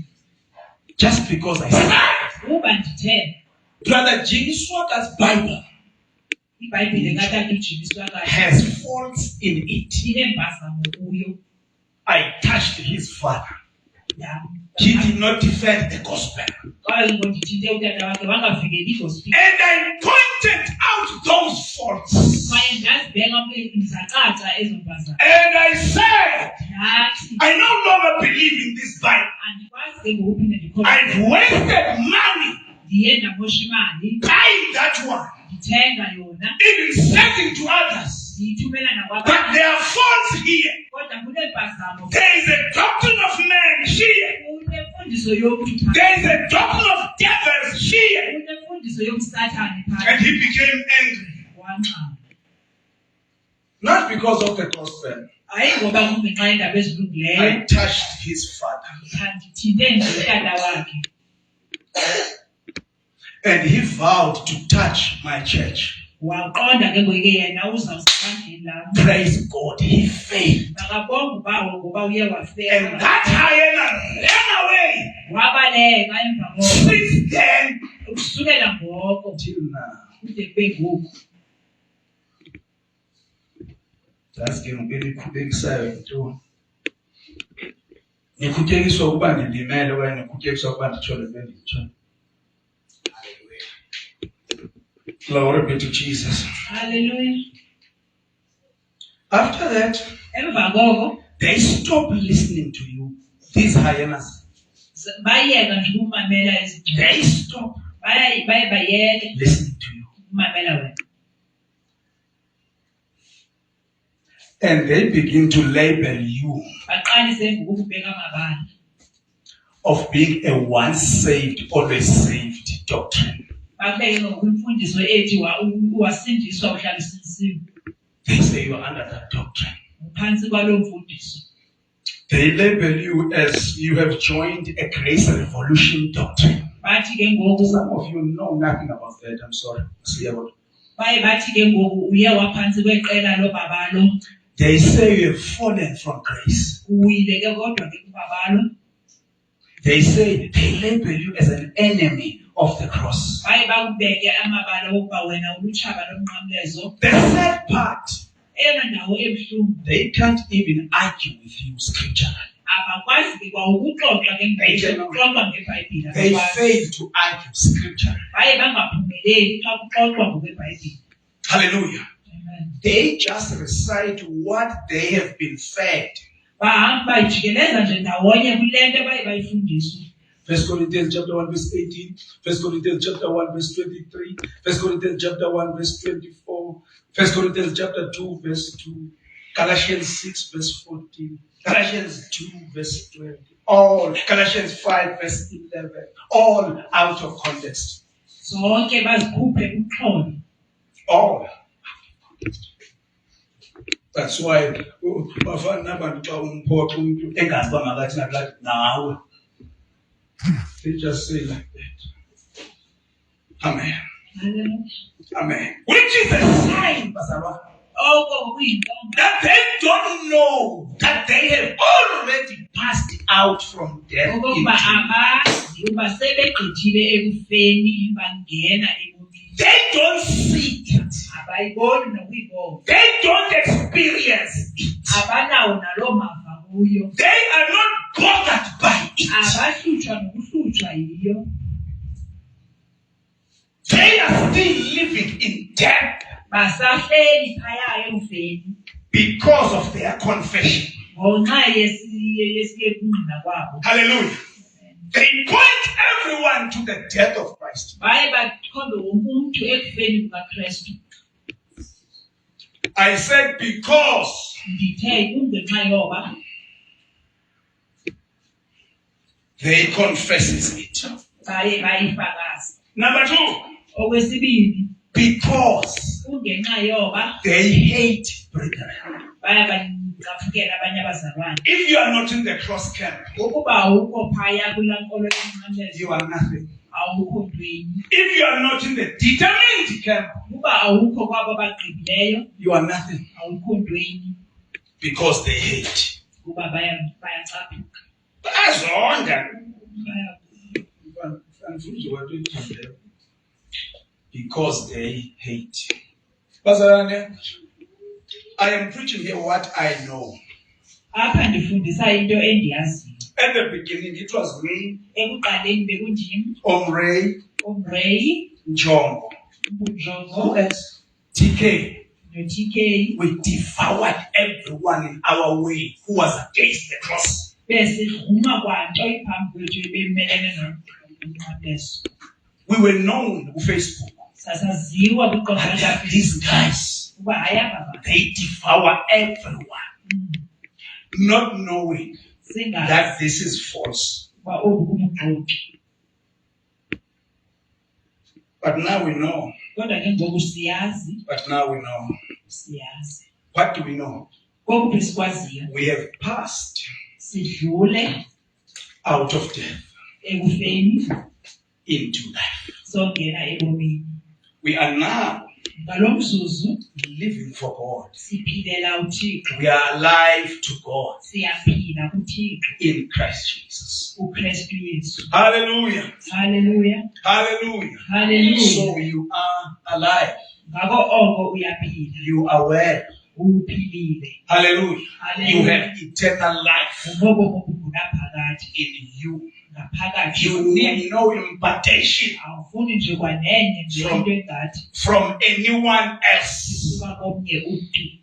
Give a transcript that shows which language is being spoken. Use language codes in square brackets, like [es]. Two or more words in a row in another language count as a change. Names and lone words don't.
[en] Just because I said [xh] Kuba ndithe [en] Brother Jimmy Swagger's Bible [xh] iBhayibhile katata uJimmy Swaggart [en] has faults in it. [xh] ineempazamo kuyo. [en] I touched his father. [xh] Yam. [en] He did not defend the gospel. [xh] Kwaye ngondithinte utata wakhe wangavikeli igospel. [en] And I pointed out those faults. [xh] kwaye ndazibeka ngizacaca ezombazana [en] And I said, [xh] ndathi [en] I no longer believe in this Bible. [xh] andikwazi ke ngokuphinde ndikholwe [en] I've wasted money [xh] ndiye ndamosha imali [en] buying that one, [xh] ndithenga yona [en] even sending to others. [xh] ndiyithumela [en] But [xh] nakwabanye [en] there are faults here. [xh] kodwa kunempazamo [en] There is a doctrine of man here. [xh] kunemfundiso yomntu [en] There is a doctrine of devils here. [xh] kunemfundiso yobusathane [en] And [xh] phakathi [en] he became angry. [xh] wanxama [en] Not because of the gospel. [xh] hayi ngoba kungenxa yendaba ezilungileyo [en] I touched his father. [xh] ndithinte nje utata wakhe [en] And he vowed to touch my church. [xh] waqonda ke ngoke yena uzawusibandlela lam [en] Praise God. He failed. [xh] makabonga ubawo ngoba uye [en] And [xh] wafela [en] that hyena ran away. [xh] wabaleka emva koko [en] Since then [xh] ukusukela ngoko [en] till now. [xh] kude kube ngoku [en] That's getting very exciting too. [xh] Nikhutekiswa ukuba nilimele okanye nikhutekiswa ukuba ndithole benditsho. [en] Glory be to Jesus. [xh] haleluya [en] After that, [xh] emva koko [en] they stop listening to you. These hyenas, [xh] bayeka nje ukumamela izinto [en] they stop [xh] baye bayeke [en] listening to you. [xh] ukumamela wena [en] And they begin to label you [xh] baqalise ngokubeka amabala [en] of being a once saved, always saved doctrine. [xh] babeke ngokwimfundiso ethi wasindiswa uhlala usinisiwe [en] They say you are under that doctrine. [xh] uphansi kwaloo mfundiso [en] They label you as you have joined a grace revolution doctrine. [xh] bathi ke ngoku [en] Some of you know nothing about that. I'm sorry. [xh] baye bathi ke ngoku uye waphansi kweqela lobabalo [en] They say you have fallen from grace. [xh] uwile ke kodwa ke kubabalo [en] They say they label you as an enemy of the cross. [xh] baye bakubeke amabala wokuba wena ulutshaba lomnqamlezo [en] The third part, [xh] eyona ndawo ebuhlungu [en] they can't even argue with you scripturally. [xh] abakwazi ke kwa ukuxoxa ke ngokuxoxa ngebhayibhile [en] They [xh] abakwazi. [en] fail to argue scripturally. [xh] baye bangaphumeleli xa kuxoxwa ngokwebhayibhile [en] Hallelujah. Amen. They just recite what they have been fed. [xh] bahamba bayijikeleza nje ndawonye kule nto baye bayifundiswa [en] 1 Corinthians chapter 1 verse 18, 1 Corinthians chapter 1 verse 23, 1 Corinthians chapter 1 verse 24, 1 Corinthians chapter 2 verse 2, Galatians 6 verse 14, Galatians 2 verse 20, all, Galatians 5 verse 11, all out of context. [xh] zonke bazikhuphe kumxholo [en] All. That's why [xh] bafana nabantu xa umphoxa umuntu engazi uba makathi nakuthi nawe. [en] They just say like that. Amen. Amen. Which is a sign, [xh] bazalwane, oko kuyinkonzo [en] that they don't know that they have already passed out from death into [xh] okokuba abazi uba sebegqithile ekufeni bangena ebomini [en] They don't see it. [xh] abayiboni nokuyibona [en] They don't experience it. [xh] abanawo naloo mava kuyo [en] They are not bothered by it. [xh] abahlutshwa nokuhlutshwa yiyo [en] They are still living in death [xh] basahleli phaya ekufeni [en] because of their confession. [xh] ngonxa yesiyekungqina kwabo [en] Hallelujah. They point everyone to the death of Christ. [xh] baye bakhombe wonke umntu ekufeni kukaKristu [en] I said because [xh] ndithe kungenxa yoba [en] they confess it. [xh] baye bayifakaza [en] Number two, [xh] okwesibini [en] because [xh] kungenxa yoba [en] they hate brethren. [xh] baya bacaphukela abanye abazalwane [en] If you are not in the cross camp, [xh] ukuba awukho phaya kulaa nkolo yomnqamlezo [en] you are nothing. [xh] awukho ntweni [en] If you are not in the determined camp, [xh] ukuba awukho kwabo bagqibileyo [en] you are nothing. [xh] awukho ntweni [en] Because they hate. [xh] kuba bayacaphuka Bazonda. Baya- [en] Because they hate. Bazalwane, I am preaching here what I know. [xh] apha ndifundisa into endiyaziyo [en] At the beginning, it was me, [xh] ekuqaleni bekunjim Omray, umreyi Njongo. [en] Who [xh] ubunjongo [en] else? TK. [xh] no-TK [en] we devoured everyone in our way who was against the cross. [xh] besidluma kwanto iphambi kwethu ebemelene nomnqwabeso. [en] We were known on Facebook [xh] Sasaziwa kwiqonga [en] that these guys, [xh] ukuba hayi aba bantu [en] they devour everyone, not knowing [xh] singazi [en] that this is false. [xh] ukuba oku kumugxoki. [en] But now we know. [xh] Kodwa ke ngoku siyazi, [en] But now we know. [xh] siyazi. [en] What do we know? [xh] Kokuphi sikwaziyo? [en] We have passed [xh] Sidlule [en] out of death [xh] ekufeni [en] into life. [xh] songena ebomini. [en] We are now [xh] Ngalo mzuzu [en] living for God. [xh] siphilela uThixo. [en] We are alive to God [xh] Siyaphila kuThixo [en] in Christ Jesus. [xh] uKristu Yesu. [en] Hallelujah. Hallelujah. Hallelujah. Hallelujah. So you are alive. [xh] Ngako oko uyaphila, [en] You are well. [xh] uphilile. [en] Hallelujah. You Hallelujah. have eternal life [xh] Ngobo bobuphakathi [en] in you. [xh] ngaphakathi. [en] You need no impartation [xh] Awufuni nje kwanenye nje [en] From- [xh] into engathi [en] from anyone else. [xh] isuka komnye umntu.